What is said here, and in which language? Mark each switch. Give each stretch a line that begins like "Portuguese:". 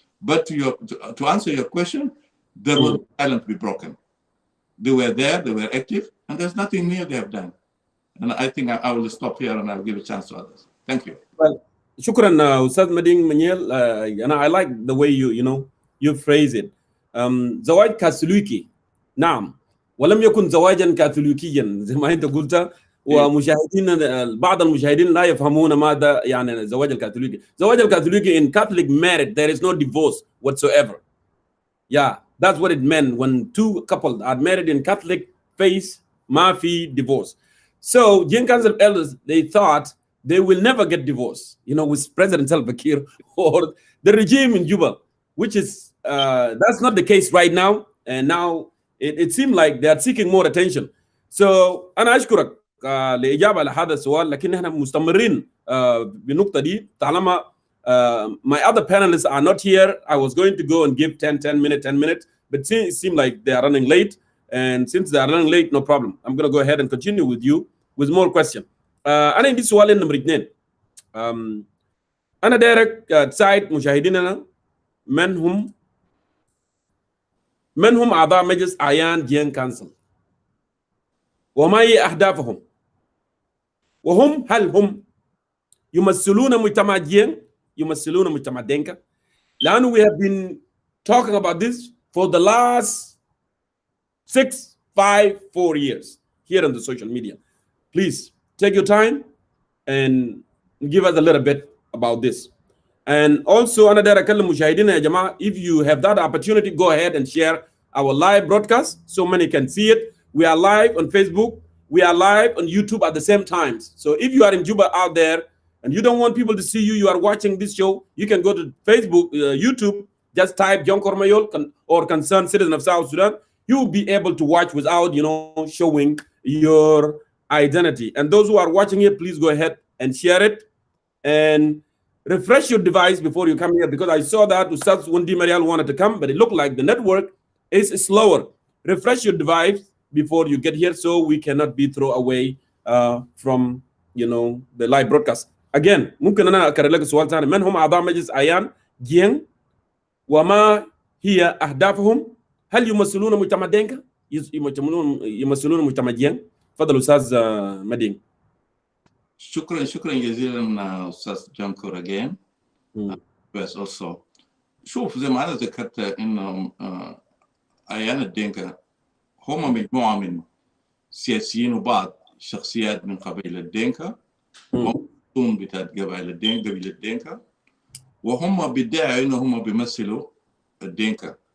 English: But to answer your question, there was silence to be broken. They were there, they were active, and there's nothing new they have done. And I think I will stop here and I'll give a chance to others. Thank you. Well, shukran, Ustaz Mading Maniel. And I like the way you phrase it.
Arabic: زواج كاثوليكي نعم ولم يكن زواجا كاثوليكيا زي ما انت قلت ومشاهدين بعض المشاهدين لا يفهمون ماذا يعني الزواج الكاثوليكي. الزواج الكاثوليكي
English: in Catholic marriage there is no divorce whatsoever. Yeah, that's what it meant when 2 couples are married in Catholic faith,
Arabic: ما في
English: divorce. So Jing Council of Elders, they thought they will never get divorced, with President Salva Kiir or the regime in Juba, which is that's not the case right now. And now it seemed like they are seeking more attention.
Arabic: So أنا أشكرك لإجابة على هذا السؤال، لكن احنا مستمرين بالنقطة دي طالما
English: my other panelists are not here. I was going to go and give 10 minutes, but it seemed like they are running late. And since they are running late, no problem. I'm going to go ahead and continue with you with more questions.
Arabic: أنا عندي سؤال نمرة 2. أنا دايرك تساعد مشاهديننا من هم أعضاء مجلس أعيان جين كانسل وما هي أهدافهم هل هم يمثلون مجتمع جين يمثلون مجتمع دينكا لأنه
English: we have been talking about this for the last 4 years here on the social media. Please take your time and give us a little bit about this. And also,
Arabic: أنا داير أكلم مشاهدينا يا جماعة,
English: if you have that opportunity, go ahead and share our live broadcast so many can see it. We are live on Facebook. We are live on YouTube at the same time. So if you are in Juba out there and you don't want people to see you, you are watching this show, you can go to Facebook, YouTube, just type John Kormayol or Concerned Citizen of South Sudan. You will be able to watch without, showing your identity. And those who are watching it, please go ahead and share it and refresh your device before you come here, because I saw that Ustaz Wundi Marial wanted to come, but it looked like the network is slower. Refresh your device before you get here so we cannot be thrown away from the live broadcast.
Arabic: Again, ممكن أنا أكرر لك سؤال ثاني. من هم أعضاء مجلس أعيان جين وما هي أهدافهم؟ هل يمثلون مجتمع دينكا؟ يمثلون مجتمع جين؟ تفضل أستاذ مدين. شكرا جزيلا أستاذ جانكور
English: again.
Arabic: بس
English: also
Arabic: شوف زي ما أنا ذكرت إنه أعيان الدينكا هم مجموعة من سياسيين وبعض شخصيات من قبيلة الدينكا وهم بتاعت قبيلة الدينكا وهم بيدعوا إنهم بيمثلوا الدينكا.